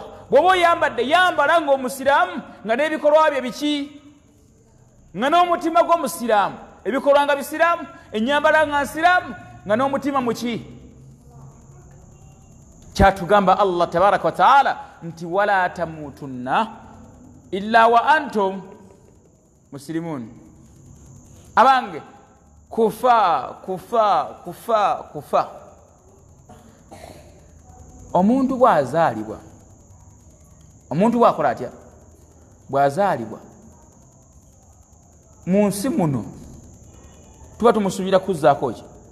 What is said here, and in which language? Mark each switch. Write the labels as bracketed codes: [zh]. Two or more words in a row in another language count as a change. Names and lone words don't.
[lg] Bw'oba oyambadde yambala ng'omusiraamu nga n'ebikolwa bye biki nga n'omutima gw'omusiraamu, ebikolwa nga bisiraamu, ennyambala nga nsiraamu, nga n'omutima muki. Kyatugamba Allah [ar] تبارك وتعالى [lg] nti [ar] ولا تموتن إلا وأنتم مسلمون. [lg] Abange kufa. Omuntu bw'azaalibwa, omuntu bw'akola atya? Bw'azaalibwa mu nsi muno tuba tumusuubira kuzzaako ki?